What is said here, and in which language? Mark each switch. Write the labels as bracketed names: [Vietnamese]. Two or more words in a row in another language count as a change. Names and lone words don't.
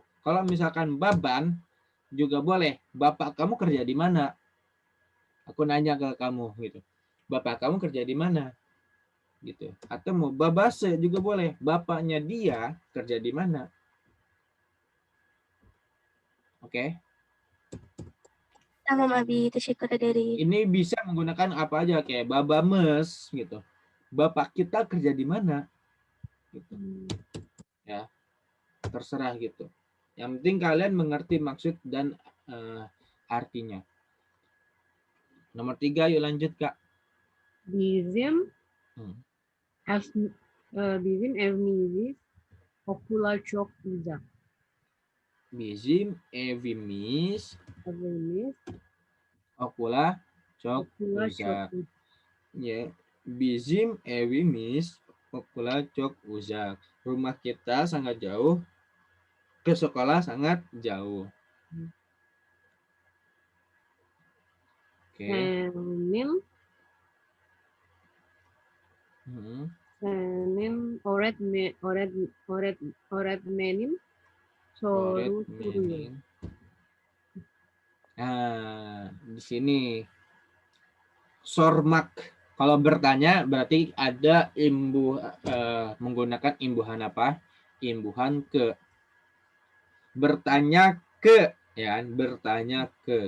[Indonesian] Kalau misalkan baban juga boleh, bapak kamu kerja di mana, aku nanya ke kamu gitu, bapak kamu kerja di mana gitu. Atau mau babase juga boleh, bapaknya dia kerja di mana. Oke. [Turkish] Tamam abi, teşekkür ederim. [Indonesian] Ini bisa menggunakan apa aja kayak babames gitu. Bapak kita kerja di mana? Gitu. Ya. Terserah gitu. Yang penting kalian mengerti maksud dan artinya. Nomor 3 yuk lanjut Kak. [Turkish] Bizim evimiz okula çok uzak. Bizim evimiz Evimiz okula çok okula çok uzak. uzak. Ya, bizim evimiz okula çok uzak. [Indonesian] Rumah kita sangat jauh, ke sekolah sangat jauh. Oke. [Turkish] Senin öğretmenim soru soruyor. [Indonesian] Nah, di sini sormak. Kalau bertanya berarti ada menggunakan imbuhan apa? Imbuhan ke. Bertanya ke, ya, bertanya ke.